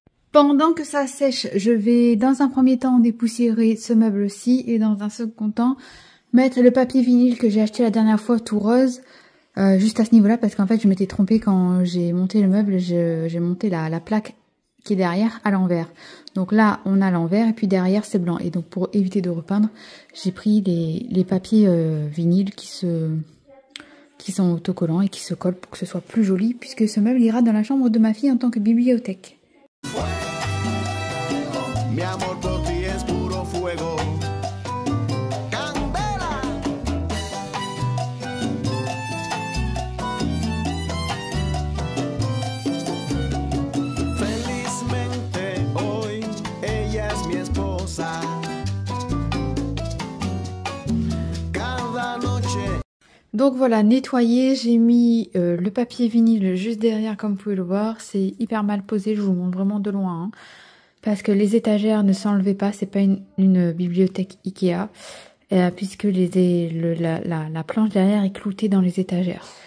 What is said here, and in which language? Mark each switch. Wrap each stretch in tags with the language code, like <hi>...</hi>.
<fr>Pendant que ça sèche, je vais dans un premier temps dépoussiérer ce meuble-ci et dans un second temps mettre le papier vinyle que j'ai acheté la dernière fois tout rose, juste à ce niveau-là, parce qu'en fait je m'étais trompée quand j'ai monté le meuble, j'ai monté la plaque qui est derrière à l'envers. Donc là on a l'envers et puis derrière c'est blanc, et donc pour éviter de repeindre, j'ai pris les papiers vinyles qui sont autocollants et qui se collent pour que ce soit plus joli, puisque ce meuble ira dans la chambre de ma fille en tant que bibliothèque.</fr> <es>Mi amor por ti es puro fuego. Candela. Felizmente hoy ella es mi esposa. Cada noche.</es> <fr>Donc voilà, nettoyé, j'ai mis le papier vinyle juste derrière comme vous pouvez le voir. C'est hyper mal posé, je vous montre vraiment de loin, hein. Parce que les étagères ne s'enlevaient pas, c'est pas une bibliothèque Ikea, puisque la planche derrière est cloutée dans les étagères.</fr>